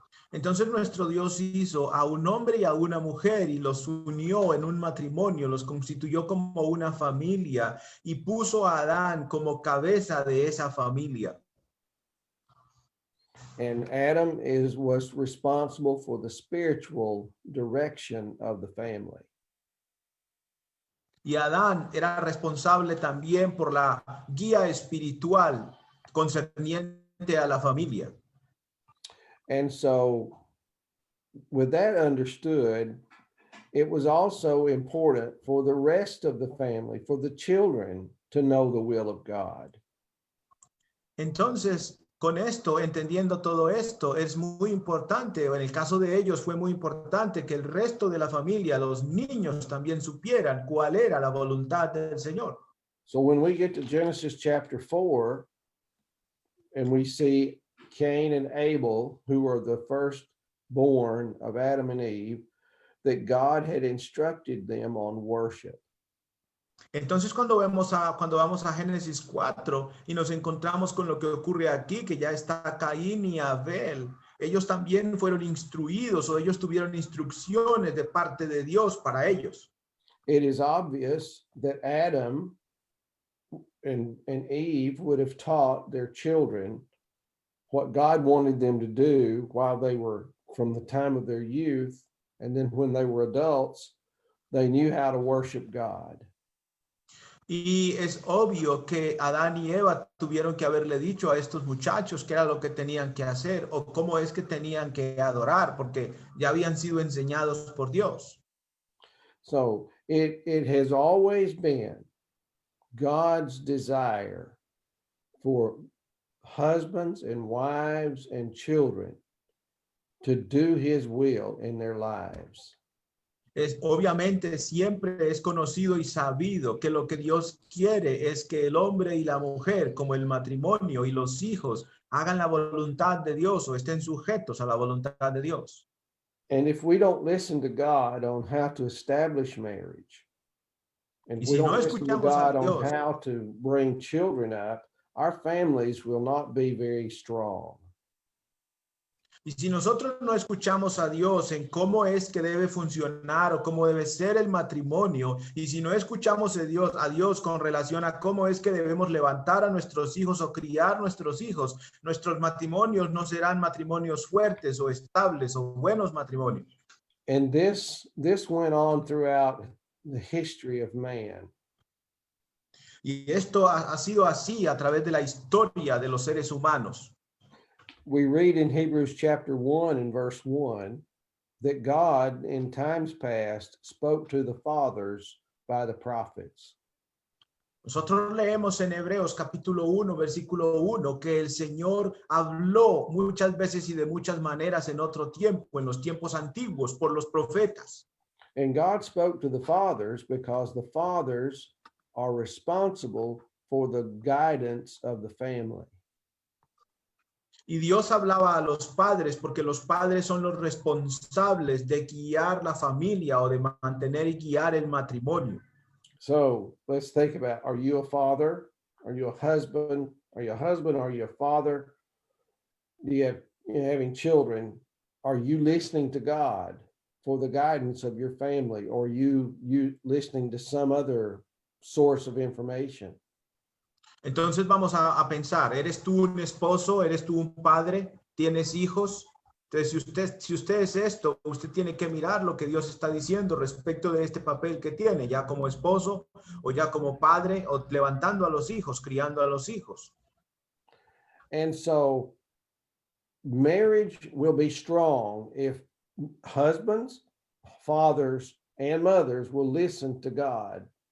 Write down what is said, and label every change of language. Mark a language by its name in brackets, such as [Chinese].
[Spanish] Entonces nuestro Dios hizo a un hombre y a una mujer y los unió en un matrimonio, los constituyó como una familia y puso a Adán como cabeza de esa familia. [English] And Adam was responsible for the spiritual direction of the family. [Spanish] Y Adán era responsable también por la guía espiritual concerniente a la familia. [English] And so, with that understood, it was also important for the rest of the family, for the children, to know the will of God. [Spanish] Entonces, con esto, entendiendo todo esto, es muy importante, en el caso de ellos fue muy importante que el resto de la familia, los niños también supieran cuál era la voluntad del Señor. [English] So when we get to Genesis chapter 4, and we see Cain and Abel, who are the firstborn of Adam and Eve, that God had instructed them on worship. [Spanish] Entonces cuando vamos a Génesis 4 y nos encontramos con lo que ocurre aquí, que ya está Caín y Abel, ellos también fueron instruidos o ellos tuvieron instrucciones de parte de Dios para ellos. [English] It is obvious that Adam and Eve would have taught their children what God wanted them to do while they were from the time of their youth, and then when they were adults, they knew how to worship God. [Spanish] Y es obvio que Adán y Eva tuvieron que haberle dicho a estos muchachos qué era lo que tenían que hacer o cómo es que tenían que adorar, porque ya habían sido enseñados por Dios. [English] So it has always been God's desire for husbands and wives and children to do his will in their lives. [Spanish] Obviamente siempre es conocido y sabido que lo que Dios quiere es que el hombre y la mujer, como el matrimonio y los hijos, hagan la voluntad de Dios o estén sujetos a la voluntad de Dios. [English] And if we don't listen to God on how to establish marriage, and we [Spanish] si no [English] don't listen to [Spanish] escuchamos a [English] God on [Spanish] Dios, [English] how to bring children up, our families will not be very strong. [Spanish] y si nosotros no escuchamos a Dios en cómo es que debe funcionar o cómo debe ser el matrimonio, y si no escuchamos a Dios con relación a cómo es que debemos levantar a nuestros hijos o criar nuestros hijos, nuestros matrimonios no serán matrimonios fuertes o estables o buenos matrimonios. [English] And this went on throughout the history of man. [Spanish] Y esto ha sido así a través de la historia de los seres humanos. [English] We read in Hebrews chapter 1 and verse 1 that God in times past spoke to the fathers by the prophets. [Spanish] Nosotros leemos en Hebreos capítulo 1, versículo 1, que el Señor habló muchas veces y de muchas maneras en otro tiempo, en los tiempos antiguos, por los profetas. [English] And God spoke to the fathers because the fathers are responsible for the guidance of the family. [Spanish] Y Dios hablaba a los padres porque los padres son los responsables de guiar la familia o de mantener y guiar el matrimonio. [English] So let's think about, are you a father? Are you a husband? Are you a husband? Are you a father? You're having children. Are you listening to God for the guidance of your family? Or are you listening to some other source of information? [Spanish] Entonces vamos a pensar, ¿eres tú un esposo? ¿Eres tú un padre? ¿Tienes hijos? Entonces, si usted es esto, usted tiene que mirar lo que Dios está diciendo respecto de este papel que tiene, ya como esposo o ya como padre o levantando a los hijos, criando a los hijos. [English] And so marriage will be strong if husbands, fathers, and mothers will listen to God.